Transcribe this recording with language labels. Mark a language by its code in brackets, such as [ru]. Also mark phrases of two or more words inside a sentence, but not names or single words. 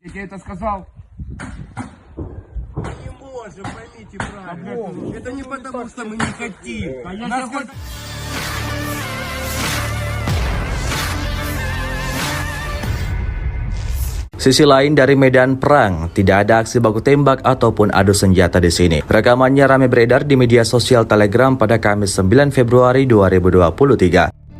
[ru] Мальчик, я это сказал. Не можем, поймите правильно. Это не потому, что мы не хотим. [id] Sisi lain dari medan perang, tidak ada aksi baku tembak ataupun adu senjata di sini. Rekamannya ramai beredar di media sosial Telegram pada Kamis 9 Februari 2023.